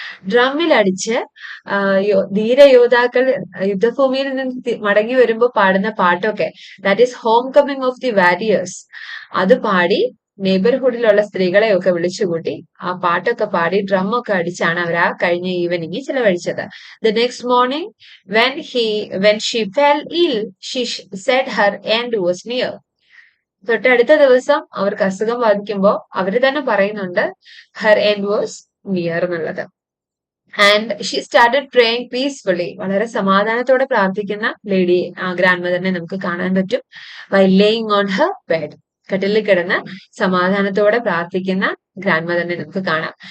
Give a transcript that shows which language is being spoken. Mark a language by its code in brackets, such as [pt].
[ml] ഡ്രമ്മിൽ അടിച്ച് ധീരയോദ്ധാക്കൾ യുദ്ധഭൂമിയിൽ നിന്ന് മടങ്ങി വരുമ്പോൾ പാടുന്ന പാട്ടൊക്കെ, [en] that is home coming of the warriors, [ml] അത് പാടി നെയ്ബർഹുഡിലുള്ള സ്ത്രീകളെയൊക്കെ വിളിച്ചുകൂട്ടി ആ പാട്ടൊക്കെ പാടി ഡ്രമ്മൊക്കെ അടിച്ചാണ് അവർ ആ കഴിഞ്ഞ ഈവനിങ് ചെലവഴിച്ചത്. The next morning [en] when she fell ill, she said her end was near. [ml] തൊട്ടടുത്ത ദിവസം അവർക്ക് അസുഖം ബാധിക്കുമ്പോൾ അവര് തന്നെ പറയുന്നുണ്ട് [en] her end was near [ml] എന്നുള്ളത്. [en] And she started praying peacefully. [ml] വളരെ സമാധാനത്തോടെ പ്രാർത്ഥിക്കുന്ന ലേഡി, ഗ്രാൻഡ് മദറിനെ നമുക്ക് കാണാൻ പറ്റും. [en] while laying on her bed, [ml] കട്ടിലിൽ കിടന്ന് സമാധാനത്തോടെ പ്രാർത്ഥിക്കുന്ന ഗ്രാൻഡ് മദറിനെ നമുക്ക് കാണാം.